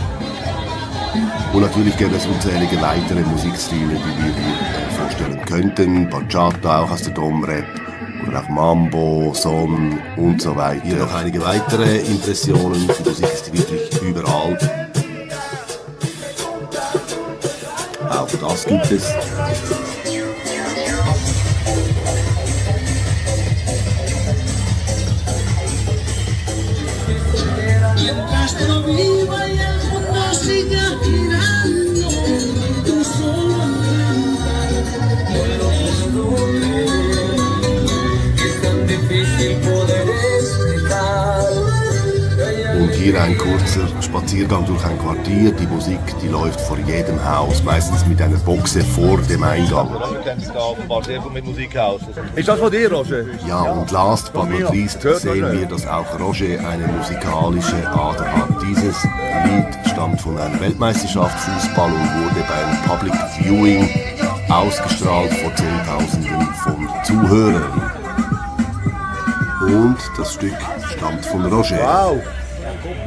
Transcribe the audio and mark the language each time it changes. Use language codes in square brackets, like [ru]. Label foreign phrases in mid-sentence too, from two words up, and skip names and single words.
[de] Und natürlich gäbe es unzählige weitere Musikstile, die wir hier vorstellen könnten. Bachata, auch aus der Dom-Rap, oder auch Mambo, Son und so weiter. Hier noch einige weitere Impressionen. Die Musik ist wirklich überall. Auch das gibt es. [es] Mientras no viva y el mundo siga girando, tú solo es tan difícil poder explicar. [de] Und hier ein kurzer Spaziergang durch ein Quartier. Die Musik, die läuft vor jedem Haus, meistens mit einer Boxe vor dem Eingang. Wir kennen sich da offenbar sehr gut mit Musik aus. Ist das von dir, Roger? Ja, und [en] last but not least [de] sehen wir, dass auch Roger eine musikalische Ader hat. Dieses Lied stammt von einer Weltmeisterschaft Fußball und wurde beim [en] Public Viewing [de] ausgestrahlt vor Zehntausenden von Zuhörern. Und das Stück stammt von Roger.